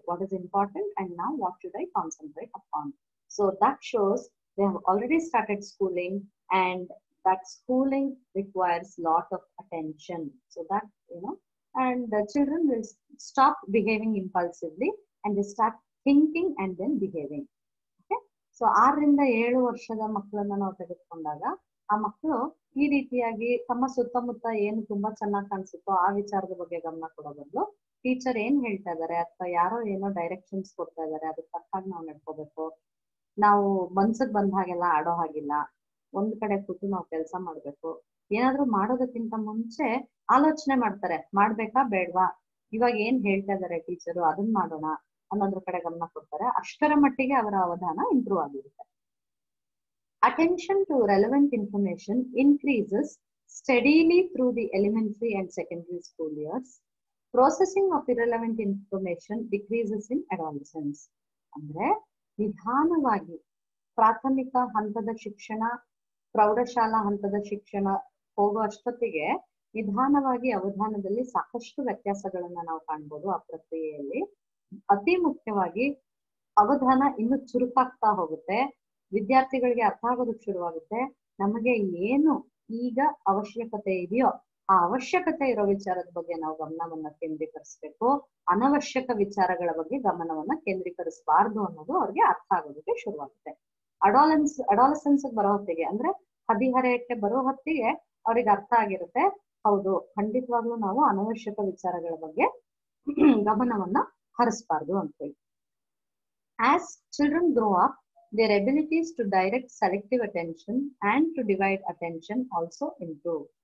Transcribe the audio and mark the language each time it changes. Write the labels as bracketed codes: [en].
[en] What is important and now what should I concentrate upon? So that shows they have already started schooling, and that schooling requires lot of attention. So that, and the children will stop behaving impulsively and they start thinking and then behaving. [kn] Okay, so 6 ರಿಂದ 7 ವರ್ಷದ ಮಕ್ಕಳನ್ನ ನಾವು ತೆಗೆದುಕೊಂಡಾಗ ಆ ಮಕ್ಕಳು ಈ ರೀತಿಯಾಗಿ ತಮ್ಮ ಸುತ್ತಮುತ್ತ ಏನು ತುಂಬಾ ಚೆನ್ನಾಗಿ ಕಾಣಿಸುತ್ತೋ ಆ ವಿಚಾರದ ಬಗ್ಗೆ ಗಮನ ಕೊಡೋ ಬದಲು ಟೀಚರ್ ಏನ್ ಹೇಳ್ತಾ ಇದಾರೆ ಅಥವಾ ಯಾರೋ ಏನೋ ಡೈರೆಕ್ಷನ್ಸ್ ಕೊಡ್ತಾ ಇದಾರೆ ಅದಕ್ಕೆ ತಕ್ಕಾಗಿ ನಾವು ನಡ್ಕೋಬೇಕು, ನಾವು ಮನ್ಸಿಗೆ ಬಂದ ಹಾಗೆಲ್ಲ ಆಡೋ ಹಾಗಿಲ್ಲ, ಒಂದ್ ಕಡೆ ಕೂತು ನಾವು ಕೆಲಸ ಮಾಡ್ಬೇಕು, ಏನಾದ್ರೂ ಮಾಡೋದಕ್ಕಿಂತ ಮುಂಚೆ ಆಲೋಚನೆ ಮಾಡ್ತಾರೆ, ಮಾಡ್ಬೇಕಾ ಬೇಡ್ವಾ, ಇವಾಗ ಏನ್ ಹೇಳ್ತಾ ಇದಾರೆ ಟೀಚರು ಅದನ್ನ ಮಾಡೋಣ ಅನ್ನೋದ್ರ ಕಡೆ ಗಮನ ಕೊಡ್ತಾರೆ. ಅಷ್ಟರ ಮಟ್ಟಿಗೆ ಅವರ ಅವಧಾನ ಇಂಪ್ರೂವ್ ಆಗಿರುತ್ತೆ. [en] Attention to relevant information increases steadily through the elementary and secondary school years. Processing of irrelevant information decreases in adolescence. [kn] ಅಂದ್ರೆ ನಿಧಾನವಾಗಿ ಪ್ರಾಥಮಿಕ ಹಂತದ ಶಿಕ್ಷಣ, ಪ್ರೌಢಶಾಲಾ ಹಂತದ ಶಿಕ್ಷಣ ಹೋಗೋ ಅಷ್ಟೊತ್ತಿಗೆ ನಿಧಾನವಾಗಿ ಅವಧಾನದಲ್ಲಿ ಸಾಕಷ್ಟು ವ್ಯತ್ಯಾಸಗಳನ್ನ ನಾವು ಕಾಣ್ಬೋದು. ಆ ಪ್ರಕ್ರಿಯೆಯಲ್ಲಿ ಅತಿ ಮುಖ್ಯವಾಗಿ ಅವಧಾನ ಇನ್ನು ಚುರುಕಾಗ್ತಾ ಹೋಗುತ್ತೆ, ವಿದ್ಯಾರ್ಥಿಗಳಿಗೆ ಅರ್ಥ ಆಗೋದಕ್ಕೆ ಶುರುವಾಗುತ್ತೆ. ನಮಗೆ ಏನು ಈಗ ಅವಶ್ಯಕತೆ ಇದೆಯೋ ಆ ಅವಶ್ಯಕತೆ ಇರೋ ವಿಚಾರದ ಬಗ್ಗೆ ನಾವು ಗಮನವನ್ನ ಕೇಂದ್ರೀಕರಿಸಬೇಕು, ಅನವಶ್ಯಕ ವಿಚಾರಗಳ ಬಗ್ಗೆ ಗಮನವನ್ನ ಕೇಂದ್ರೀಕರಿಸಬಾರ್ದು ಅನ್ನೋದು ಅವ್ರಿಗೆ ಅರ್ಥ ಆಗೋದಕ್ಕೆ ಶುರುವಾಗುತ್ತೆ. ಅಡಾಲಸೆನ್ಸ್ ಬರೋ ಹೊತ್ತಿಗೆ ಅಂದ್ರೆ ಹದಿಹರೆಯಕ್ಕೆ ಬರೋ ಹೊತ್ತಿಗೆ ಅವ್ರಿಗೆ ಅರ್ಥ ಆಗಿರುತ್ತೆ, ಹೌದು ಖಂಡಿತವಾಗ್ಲೂ ನಾವು ಅನವಶ್ಯಕ ವಿಚಾರಗಳ ಬಗ್ಗೆ ಗಮನವನ್ನ ಹರಿಸಬಾರ್ದು ಅಂತ ಹೇಳಿ. [en] As children grow up, their abilities to direct selective attention and to divide attention also improve.